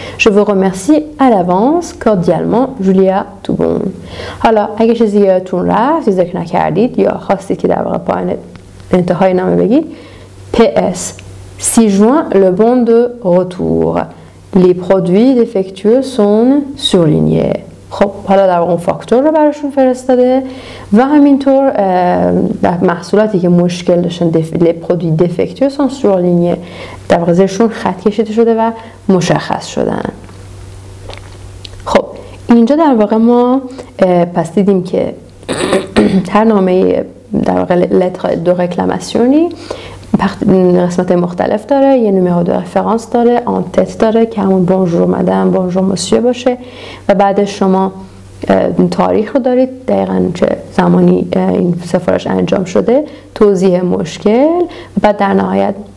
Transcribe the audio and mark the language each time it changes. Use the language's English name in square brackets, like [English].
[French] Je vous remercie à l'avance cordialement Julia Toubon. [Persian] حالا اگه چیزی یادتون رفت ذکر نکردید یا خواستید که در واقع پایان انتهای نامه بگید [French] PS 6 juin le bon de retour. Les produits défectueux sont surlignés. [Persian] خب حالا در واقع اون فاکتور رو براشون فرستاده و همینطور محصولاتی که مشکل داشتن [French] les produits défectueux sont surlignés [Persian] در واقع زیرشون خط کشیده شده و مشخص شدن. خب اینجا در واقع ما پس دیدیم که هر نامه در واقع لتر دو رکلاماسیونی قسمت مختلف داره، یه نمره دو رفرانس داره، آنتت داره که همون بونژور مدام بونژور مسیو باشه و بعدش شما تاریخ رو دارید دقیقاً چه زمانی این سفارش انجام شده، توضیح مشکل و بعد در نهایت